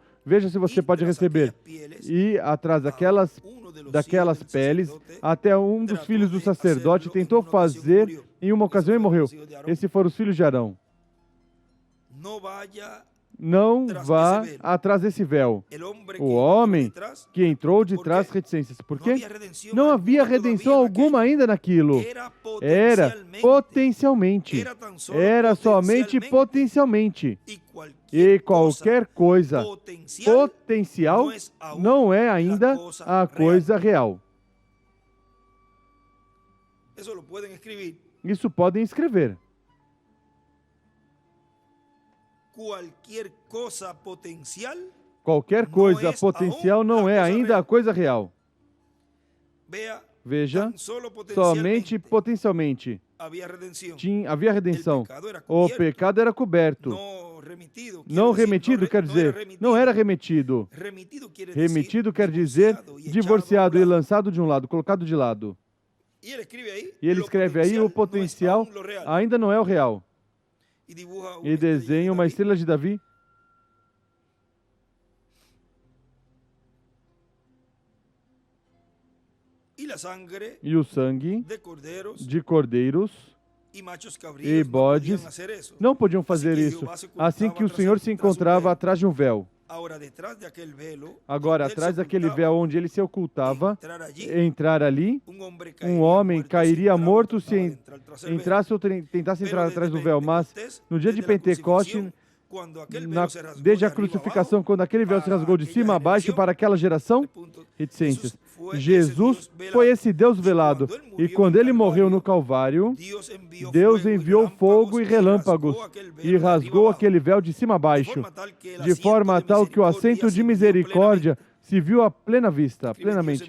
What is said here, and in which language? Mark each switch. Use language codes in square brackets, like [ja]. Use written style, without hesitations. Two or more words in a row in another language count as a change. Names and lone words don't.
[pt] Veja se você pode receber. E atrás daquelas peles, até um dos filhos do sacerdote tentou fazer em uma ocasião e morreu. Esses foram os filhos de Arão. [es] no vaya [pt] não [es] tras [pt] vá [es] ese velo. [pt] atrás desse véu. [es] El hombre [pt] O [es] que [pt] homem [es] entró detrás, [pt] que entrou de [es] ¿por [pt] trás [es] qué? [pt] reticências. Por [es] No [pt] quê? [es] había redención [pt] Não havia [es] alguna [pt] redenção [es] todavía en [pt] alguma [es] aquello. [pt] ainda naquilo. Era potencialmente. [es] Era tan solo [pt] Era somente potencialmente. E qualquer coisa potencial não é ainda a coisa real. [es] Eso lo pueden escribir. [pt] Isso podem escrever. [es] Cualquier cosa potencial, [pt] Qualquer coisa [es] es [pt] potencial [es] aún [pt] não [es] la [pt] é [es] cosa [pt] ainda [es] real. [pt] a coisa real. [es] vea, [pt] Veja, [es] tan solo [pt] somente [es] potencialmente [pt] potencialmente [es] había redención. [pt] havia redenção. [es] El pecado era [pt] O [es] cubierto, [pt] pecado era coberto. [es] no remitido. [pt] Não [es] Quiere decir, [pt] remetido quer dizer, não era remetido. [es] Remitido quiere [pt] Remetido [es] decir [pt] quer dizer [es] divorciado y [pt] divorciado e [es] echado a un lado. [pt] lançado de um lado, colocado de lado. [es] Y él escribe ahí, [pt] E ele [es] lo [pt] escreve aí, o potencial [es] no es aún lo real. [pt] ainda não é o real. [es] Y dibuja una [pt] E [es] estrella de [pt] desenha uma [es] David. [pt] estrela de Davi. [es] Y la sangre [pt] E o sangue [es] de corderos [pt] de cordeiros [es] y machos [pt] e [es] cabríos no [pt] bodes [es] podían hacer eso. [pt] não podiam fazer que isso. Jeová se Assim ocultava que o atrás Senhor de- se tras um encontrava véu. atrás de um véu. [es] Ahora, detrás de aquel velo, [pt] Agora, [es] donde él [pt] atrás [es] se [pt] daquele [es] ocultava, [pt] véu onde ele se ocultava, [es] entrar allí, [pt] entrar ali, [es] hombre [pt] um homem [es] muerto [pt] cairia [es] si [pt] morto [es] entraba, [pt] se [es] trataba de entrar tras el [pt] entrasse ou tentasse [es] Pero [pt] entrar [es] desde [pt] atrás do véu. Mas [es] Pentecostés, [pt] no dia de [es] desde la [pt] Pentecoste, [es] crucifixión, cuando aquel velo [pt] na, [es] se rasgó [pt] desde a [es] de arriba [pt] crucificação, [es] abajo, [pt] quando aquele véu se [es] para [pt] rasgou de [es] aquella [pt] cima a baixo [es] generación, [pt] para aquela geração, [es] punto, [pt] reticências. foi Jesus esse Deus velado. foi esse Deus velado. quando ele E morreu quando no ele morreu Calvário, no Calvário, Deus Deus enviou fogo e relâmpagos e rasgou aquele véu de cima a baixo, de forma tal que o assento de misericórdia se viu a plena vista, plenamente.